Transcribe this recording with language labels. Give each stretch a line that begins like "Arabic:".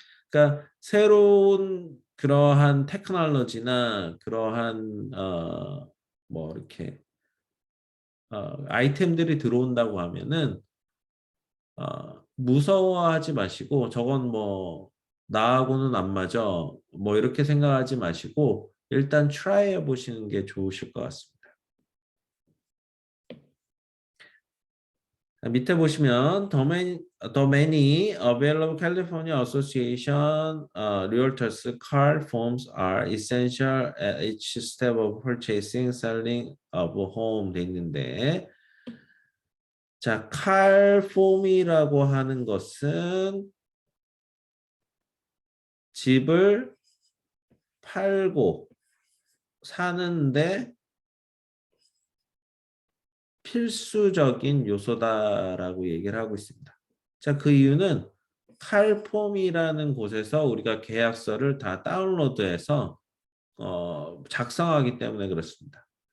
Korean: 그러니까 새로운 그러한 테크놀로지나 그러한 뭐 이렇게 아이템들이 들어온다고 하면은 무서워하지 마시고 저건 뭐 나하고는 안 맞아 뭐 이렇게 생각하지 마시고 일단 트라이 해 보시는 게 좋으실 것 같습니다. 밑에 보시면
English: the many available California Association realtors card forms are essential at each step of purchasing, selling of a home
Korean: 돼 있는데 자, 칼폼이라고 하는 것은 집을 팔고 사는데 필수적인 요소다라고 얘기를 하고 있습니다. 자, 그 이유는 칼폼이라는 곳에서 우리가 계약서를 다 다운로드해서 작성하기 때문에 그렇습니다.